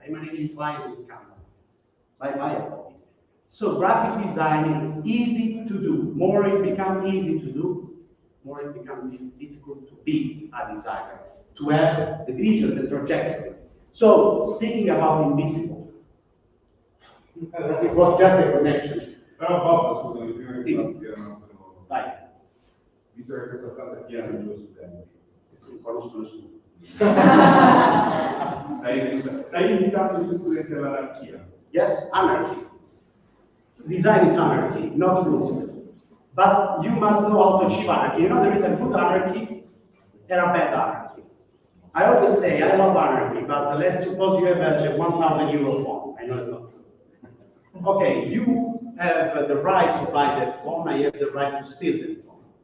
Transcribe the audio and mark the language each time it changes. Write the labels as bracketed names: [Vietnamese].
[English] I'm managing clients with Canva. Bye-bye. So graphic design is easy to do. More it becomes easy to do, more it becomes difficult to be a designer, to have the vision, the trajectory. So speaking about invisible, it was just a connection. [Italian] Però Bob, scusami, prima che Sì. passi a un altro. Vai, Visto che questa stanza è piena di due studenti, non conosco nessuno. stai invitando gli studenti all'anarchia. [English] Yes, anarchy. Design is anarchy, not rules. But you must know how to achieve anarchy. You know there is a good anarchy and a bad anarchy. I always say I love anarchy, but let's suppose you have a 1,000 euro phone. I know it's not true. Okay, you have the right to buy that phone, I have the right to steal that phone.